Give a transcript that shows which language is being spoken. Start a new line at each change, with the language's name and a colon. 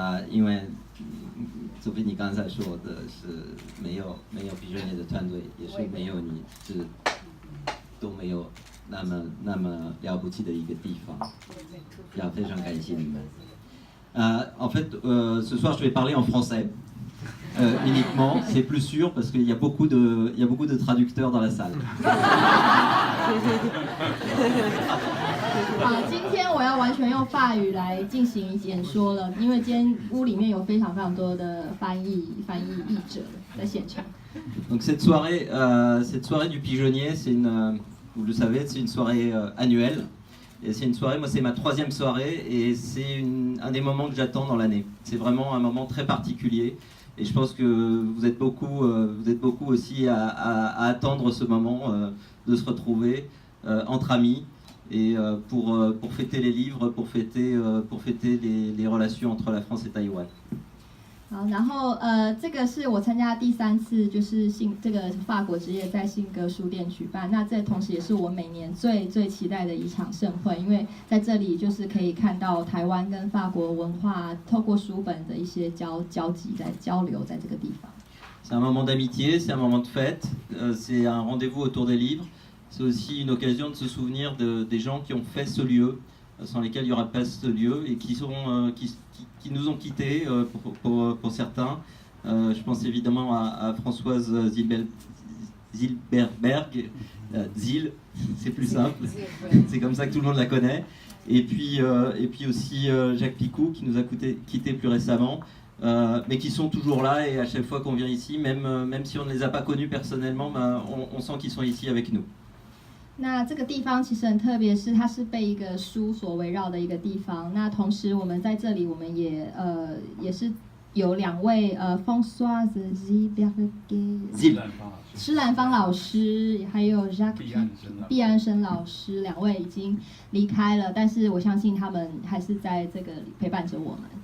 Chinese: 因为Sophie你刚才说的是没有pigeonnier的团队，也是没有你都没有那么了不起的一个地方，要非常感谢你们。
French: En fait, ce soir, je vais parler en français uniquement. C'est plus sûr parce qu'il y a beaucoup de traducteurs dans la salle.
Chinese: 今天我要完全用法语来进行演说了，因为今天屋里面有非常多的翻译译者在现场。
French: Donc cette soirée du pigeonnier, vous le savez, c'est une soirée annuelle. Et c'est une soirée, moi c'est ma 3e soirée et c'est un des moments que j'attends dans l'année. C'est vraiment un moment très particulier et je pense que vous êtes beaucoup aussi à attendre ce moment de se retrouver entre amis et pour fêter les livres, pour fêter les relations entre la France et Taïwan.
Chinese: 好，然后这个是我参加第3次，就是这个法国之夜在信格书店举办。那这同时也是我每年最期待的一场盛会，因为在这里就是可以看到台湾跟法国文化透过书本的一些交集在交流在这个地方。
French: C'est un moment d'amitié, c'est un moment de fête, c'est un rendez-vous autour des livres. C'est aussi une occasion de se souvenir des gens qui ont fait ce lieu, sans lesquels il n'y aura pas ce lieu et qui nous ont quittés pour certains. Je pense évidemment à Françoise Zilberberg, Zil, c'est plus simple, c'est comme ça que tout le monde la connaît. Et puis aussi Jacques Picou qui nous a quittés plus récemment, mais qui sont toujours là et à chaque fois qu'on vient ici, même si on ne les a pas connus personnellement, on sent qu'ils sont ici avec nous.
Chinese: 那这个地方其实很特别，是它是被一个书所围绕的一个地方。那同时我们在这里，我们也是有2位Françoise Zilberger 施兰芳老师，还有 Jacques 毕安生老师，2位已经离开了，但是我相信他们还是在这个陪伴着我们。